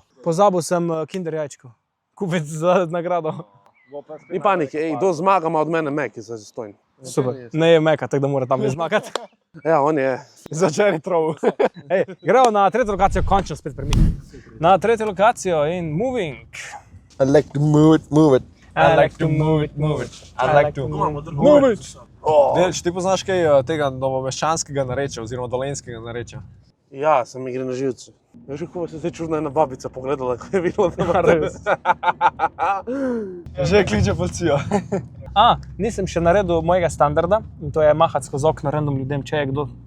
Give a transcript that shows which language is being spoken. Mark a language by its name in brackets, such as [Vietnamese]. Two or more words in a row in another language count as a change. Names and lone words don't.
[Slovenian] Pozabil sem kinder jajčko. Kupiti za nagrado. Ni panike, kdo zmagama od mene Mek, je zastojn. Super. Ne je Meka, tako da mora tam zmagati. Ja, on je. Za Jerry Troll. Gremo na tretjo lokacijo, končno spet premik. Na tretjo lokacijo in moving. [English] I like to move it. I like to move it. I like to Move it. [Slovenian] Delč, ti poznaš kaj tega novomeščanskega narečja oziroma dolenjskega narečja? Ja, sem mi gre na živce. Veš, kako se zdaj čudna ena babica pogledala, ko je videla, da ima res. Že kliče policijo. Nisem še naredil mojega standarda in to je mahati skozi okno random ljudem, če je kdo.